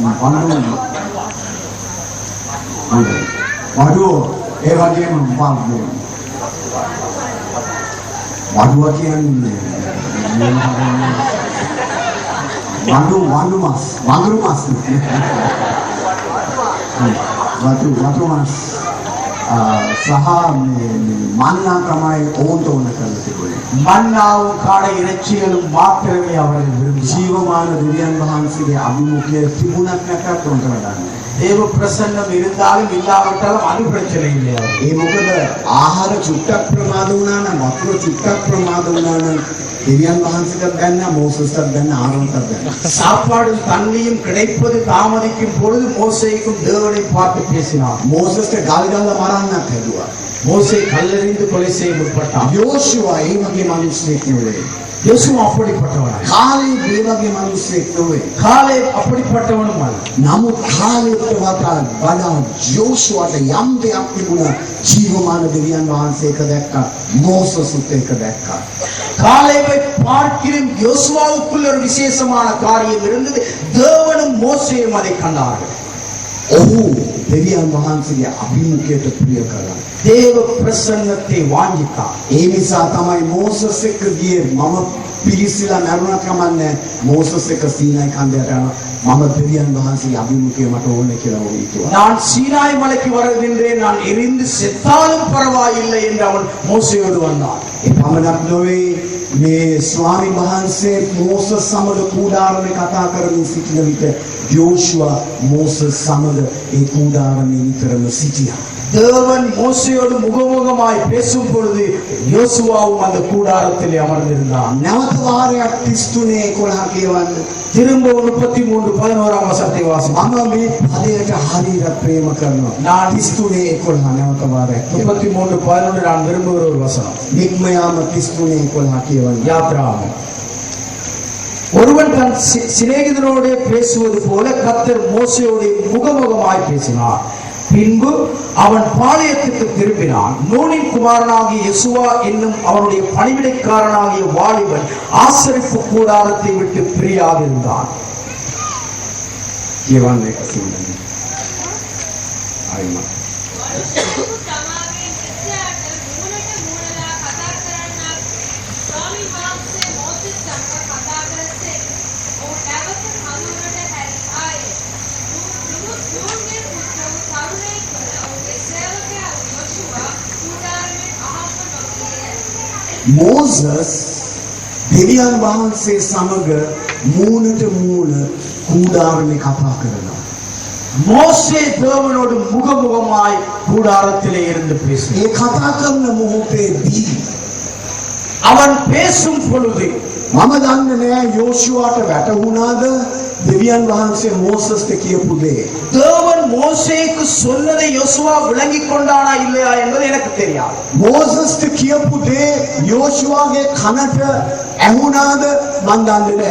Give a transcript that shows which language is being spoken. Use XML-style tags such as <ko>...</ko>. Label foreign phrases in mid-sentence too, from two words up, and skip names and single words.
<si>වඬුව ඒ වගේම වඬුව කියන්නේ වඳුරු මස් වතු මස් සහ මන්නා තමයි ඕන්ට ඕන කරලා තිබුණේ.</si> <ta>மன்னாவும் காடை இறைச்சிகளும் மாத்திரமே அவர்கள் விரும்பி</ta> <si>ජීවමාන දෙවියන් වහන්සේගේ අභිමුඛය තිබුණත් නැතත් උන්ට වැඩන්නේ.</si> <ta>தேவ பிரசன்னம் இருந்தாலும் இல்லாவிட்டாலும் அது பிரச்சனை இல்லை அவருக்கு.</ta> <si>ඒ මොකද ආහාර චුට්ටක් ප්‍රමාද වුණා නම් වතුර චුට්ටක් ප්‍රමාද වුණා නම් දෙවියන් වහන්සේට ගන්න මෝසස්ට ගන්න ආරෝන්ට ගන්න.</si> <ta>சாப்பாடும் தண்ணியும் கிடைப்பது தாமதிக்கும் பொழுது மோசேக்கும் தேவனை பார்த்து பேசினார்.</ta> <si>මෝසස්ට ගල් ගල්ලා මරන්නත් හැදුවා.</si> <ta>மோசே கல்லெறிந்து கொலை செய்ய முற்பட்டான்.</ta> <si>යෝෂුවා ඒ වගේ මිනිස්සෙක් නෙවෙයි.</si> <ta>யேசுவும் அப்படிப்பட்டவன்.</ta> <si>කාලේ ඒ වගේ මිනිස්සෙක් නෙවෙයි.</si> <ta>காலே அப்படிப்பட்டவனும் அல்ல.</ta> <si>නමුත් කාලයට වඩා යෝෂුවාට යම් දෙයක් තිබුණා. ජීවමාන දෙවියන් වහන්සේ එක දැක්කා. මෝසෙස්ත් එක දැක්කා.</si> <ta>காலேவை பார்க்கிலும் யோசுவாவுக்குள்ள ஒரு விசேஷமான காரியம் இருந்தது. தேவனும் மோசேயும் அதை கண்டார்கள்.</ta> <si>ඔහු දෙවියන් වහන්සේගේ අභිමුඛයට ප්‍රිය කළා.</si> <ta>தேவ பிரசன்னத்தை வாஞ்சித்தார்.</ta> <si>ඒ නිසා තමයි මෝසස් එක්ක ගියේ මම පිළිසිලා මරුණා කමන්නේ මෝසස් එක්ක සීනායි කන්දයට යනවා මම දෙවියන් වහන්සේගේ අභිමුඛය මට ඕනේ කියලා ඔහු හිතුවා.</si> <ta>நான் சீனாய் மலைக்கு வருகின்றேன், நான் எரிந்து செத்தாலும் பரவாயில்லை என்று அவன் மோசேயோடு வந்தான்.</ta> <si>ඒ පමණක් නොවේ මේ ස්වාමි වහන්සේ මෝසස් සමග කූඩාරමේ කතා කරමින් සිටින විට යෝෂුවා මෝසස් සමග ඒ කූඩාරමේ නිතරම සිටියා.</si> <ta>தேவன் மோசேயோடு முகமுகமாய் பேசும் பொழுது யோசுவாவும் அந்த கூடாரத்திலே அமர்ந்திருந்தான்.</ta> <si>නැවත වාරයක් 33 11 කියවන්න.</si> <ta>திரும்ப 33:11 வசனத்தை வாசிப்போம்.</ta> <si>මම මේ පදයට හරියට ප්‍රේම කරනවා.</si> <ta>நான்</ta> <si>33 11 නැවත වාරයක්.</si> <ta>33:11 நான் விரும்புகிற ஒரு வசனம்.</ta> <si>නික්මයාම 33 11 කියවන්න.</si> <ta>யாத்ராகமம். ஒருவன் தன் சிநேகிதனோடு பேசுவது போல கர்த்தர் மோசேயோடு முகமுகமாய் பேசினார். பின்பு அவன் பாளையத்துக்கு திரும்பினான். நூனின் குமாரனாகிய யெசுவா என்னும் அவனுடைய பணிவிடைக்காரனாகிய வாலிபன் ஆசரிப்பு கூடாரத்தை விட்டு பிரியாதிருந்தான்.</ta> <si>කියවන්න එක සිංහලෙන්. ආයිම. මනුෂ්‍යයෙකු තමාගේ මිත්‍රයාට මූණට මූණලා කතා කරන්නක් ස්වාමීන් වහන්සේ මෝසෙස් සමග කතා කළසේ. ඔහු නැවත කඳුරට හැරී ආයේ. නූන්ගේ පුත්‍ර වූ තරුණයෙක් වන ඔහුගේ සේවකයා යොෂුවා කූඩාරමෙන් අහම්බ නොගියේය. මෝසස් දෙවියන් වහන්සේ සමග මූණට මූණ කූඩාරමේ කතා කරනවා.</si> <ta>மோசே தேவனோடு முகமுகமாய் கூடாரத்திலே இருந்து பேசினான்.</ta> <si>ඒ කතා කරන මොහොතේදී</si> <ta>அவன் பேசும் பொழுது</ta> <si>මම දන්නේ නෑ යෝෂුවාට වැටහුණාද දෙවියන් වහන්සේ මෝසස්ට කියපු දේ.</si> <ta>தேவன் மோசேக்கு சொன்னதை யோசுவா விளங்கிக் கொண்டானா இல்லையா என்பது எனக்கு தெரியாது.</ta> <si>මෝසස්ට කියපු දේ යෝෂුවාගේ කනට ඇහුණාද මන් දන්නේ නෑ.</si>